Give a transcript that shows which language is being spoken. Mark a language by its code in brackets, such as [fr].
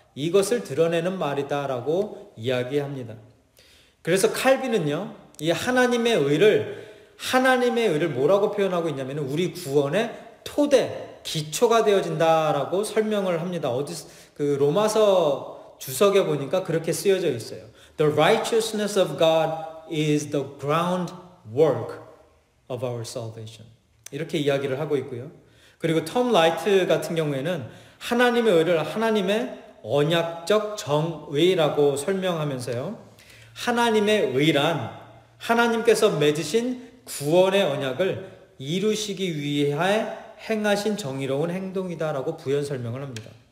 [ko] 이것을 드러내는 말이다라고 이야기합니다. 그래서 칼빈은요, 이 하나님의 의를 뭐라고 표현하고 있냐면 우리 구원의 토대, 기초가 되어진다라고 설명을 합니다. 그 로마서 주석에 보니까 그렇게 쓰여져 있어요. [en] The righteousness of God is the groundwork of our salvation. [ko] 이렇게 이야기를 하고 있고요. 그리고 톰 라이트 같은 경우에는 하나님의 의를 하나님의 언약적 정의라고 설명하면서요, 하나님의 의란 하나님께서 맺으신 구원의 언약을 이루시기 위해 행하신 정의로운 행동이다라고 부연 설명을 합니다.